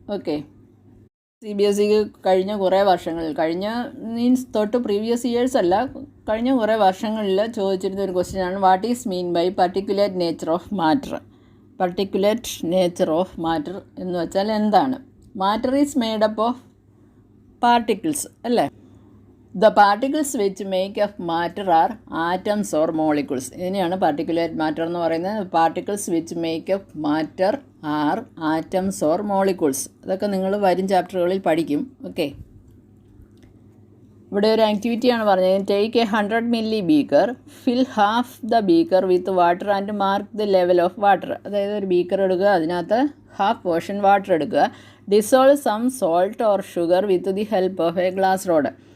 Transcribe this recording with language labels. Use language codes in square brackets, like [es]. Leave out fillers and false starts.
[ml] Okay, CBSE കഴിഞ്ഞ കുറേ വർഷങ്ങളിൽ, തൊട്ട് പ്രീവിയസ് ഇയേഴ്സ് അല്ല, കഴിഞ്ഞ കുറേ വർഷങ്ങളിൽ ചോദിച്ചിരുന്ന ഒരു ക്വസ്റ്റ്യനാണ് [en] What is mean by particulate nature of matter. [ml] Particulate nature of matter എന്ന് വെച്ചാൽ എന്താണ്? [en] Matter is made up of particles അല്ലേ. The particles which make up matter are atoms or molecules. [ml] ഇതിനെയാണ് particulate matter എന്ന് പറയുന്നത്. [en] Particles which make up matter are atoms or molecules. [ml] അതൊക്കെ നിങ്ങൾ വരും ചാപ്റ്ററുകളിൽ പഠിക്കും. ഓക്കെ, ഇവിടെ ഒരു ആക്ടിവിറ്റിയാണ് പറഞ്ഞത്. [en] Take a 100 ml beaker, fill half the beaker with water and mark the level of water. [ml] അതായത് ഒരു ബീക്കർ എടുക്കുക, അതിനകത്ത് ഹാഫ് പോർഷൻ വാട്ടർ എടുക്കുക. [en] Dissolve some salt or sugar with the help of a glass rod.